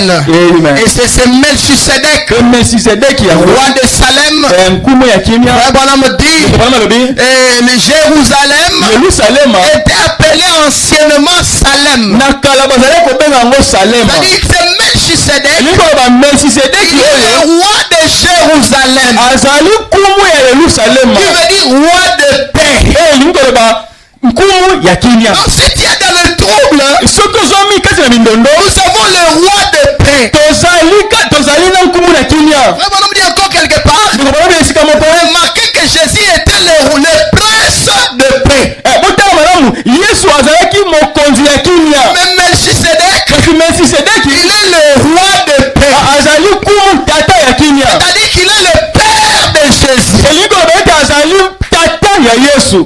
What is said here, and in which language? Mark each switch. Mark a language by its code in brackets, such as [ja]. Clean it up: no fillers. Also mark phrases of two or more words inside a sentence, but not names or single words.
[fr] Et c'est ce Melchisedec, roi de Salem, Abraham dit, le Jérusalem était appelé anciennement Salem. C'est Melchisedec, il est le roi de Jérusalem. Jérusalem. [ln] Azali kumu ya Yerusalem. [fr] Qui veut dire roi de paix. [ln] Nkumu ya kimia. [fr] Donc si tu es dans le trouble, nous avons le roi de paix. [ln] Tozali na nkumu na kimia. [fr] On nous dit encore quelque part. Remarquez que Jésus était le prince de paix. Mais Melchisedec, il est le roi de paix. C'est-à-dire qu'il est le père de Jésus.